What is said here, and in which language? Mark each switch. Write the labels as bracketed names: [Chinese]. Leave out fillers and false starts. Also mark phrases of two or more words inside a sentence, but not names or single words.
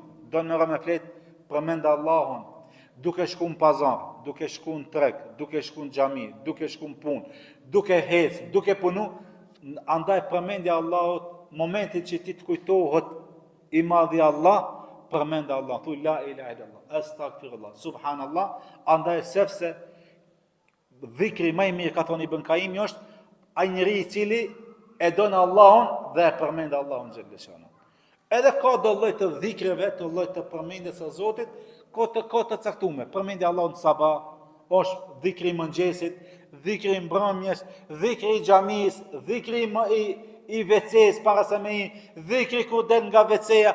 [Albanian] do në me flet, përmend Allahun, duke shku në pazar, duke shku në treg, duke shku në xhami, duke shku në punë, duke hec, duke punu, andaj përmendja Allahut, momentin që ti të kujtohet i madhi Allah, përmend Allah, thuj [Arabic] لا إله إلا الله، أستغفر الله، سبحان الله, [Albanian] andaj sepse dhikri më i mirë ka thonë Ibn Kaimi është ai njeriu i cili e don Allahun dhe e përmend Allahun xhaleshon. Edhe ka do lloj të dhikreve, të lloj të përmendjes së Zotit, ka të caktuar. Përmendja Allahun sabah është dhikri i mëngjesit, dhikri i mbrëmjes, dhikri i xhamis, dhikri i WC-s para se me dhikri kur del nga WC-ja.